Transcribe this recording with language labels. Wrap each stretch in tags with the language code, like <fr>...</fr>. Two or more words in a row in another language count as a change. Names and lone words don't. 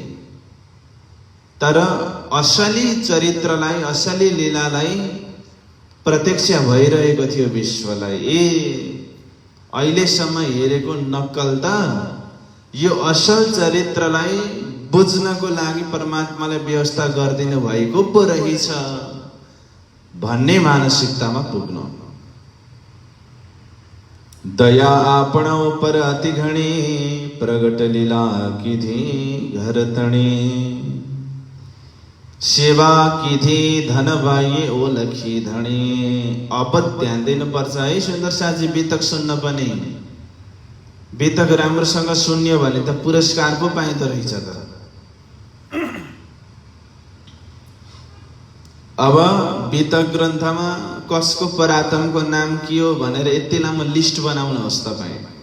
<ne>तर असली चरित्रलाई, असली लीलालाई प्रत्यक्ष भइरहेको थियो विश्वलाई। अहिलेसम्म हेरेको नक्कल त यो असल चरित्रलाई बुझ्नको लागि परमात्माले व्यवस्था गरिदिनु भएको पो रहेछ भन्ने मानसिकतामा पुग्नु।</ne> <raj>दया आपणा पर अति घणी प्रगट लीला की थी घर तणी सेवा की थी धन बाई ओ लखी धणी।</raj> <ne>अब ध्यान दिनुपर्छ है सुन्दर साजी। बितक सुन्न पनि बितक राम्रोसँग सुन्यो भने त पुरस्कार पो पाइँदो रहेछ त। अब बितक ग्रन्थमा कसको परातमको नाम के हो भनेर यति लामो लिस्ट बनाउनुहोस् तपाईँ।</ne>